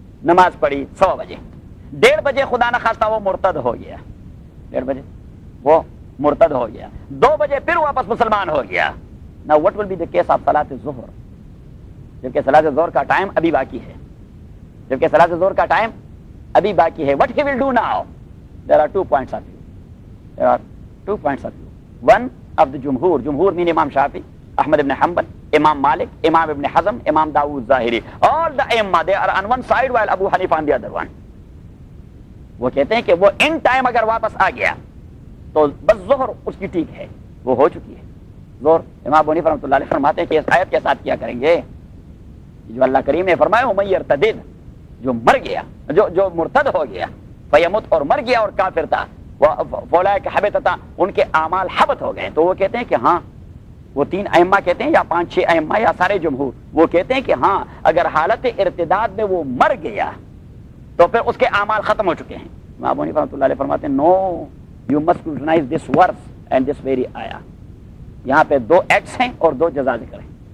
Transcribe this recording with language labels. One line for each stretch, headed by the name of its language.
Urdu: نماز پڑھی 1:15 بجے، 1:30 بجے خدا نخواستہ وہ مرتد ہو گیا، 1:30 بجے وہ مرتد ہو گیا، 2 بجے پھر واپس مسلمان ہو گیا۔
English: Now what will be the case of
Urdu: صلاۃ الظہر؟ جبکہ صلاۃ الظہر کا ٹائم ابھی باقی ہے، جبکہ صلاۃ الظہر کا ٹائم ابھی باقی ہے۔
English: What he will do now? There are 2 points of view. There are 2 points of view. One of the جمہور mean Imam Shafi, Ahmad ibn Hanbal, Imam Malik, Imam ibn Hazm, Imam Dawood Zahiri, all the ائمہ they are on one side while Abu Hanifa on the other one.
Urdu: وہ کہتے ہیں کہ وہ ان ٹائم اگر واپس آ گیا تو بس ظہر اس کی ٹھیک ہے، وہ ہو چکی ہے ظہر۔ امام ابو حنیفہ رحمۃ اللہ علیہ فرماتے ہیں کہ اس آیت کے ساتھ کیا کریں گے، جو اللہ کریم نے فرمایا وَمَن يَرْتَدِدْ، جو مر گیا، جو مرتد ہو گیا، فیمت، اور مر گیا اور کافر تھا،
Arabic: فَأُولَٰئِكَ حَبِطَتْ،
Urdu: ان کے اعمال حبط ہو گئے۔ تو وہ کہتے ہیں کہ ہاں، وہ 3 ائمہ کہتے ہیں یا 5-6 ائمہ یا سارے جمہور، وہ کہتے ہیں کہ ہاں اگر حالت ارتداد میں وہ مر گیا تو پھر اس کے اعمال ختم ہو چکے ہیں۔ امام ابو حنیفہ رحمۃ اللہ علیہ فرماتے ہیں
English: No, you must scrutinize this verse and this very آیا۔
Urdu: یہاں پہ 2 ایکٹس ہیں اور 2 جزا ذکر ہیں،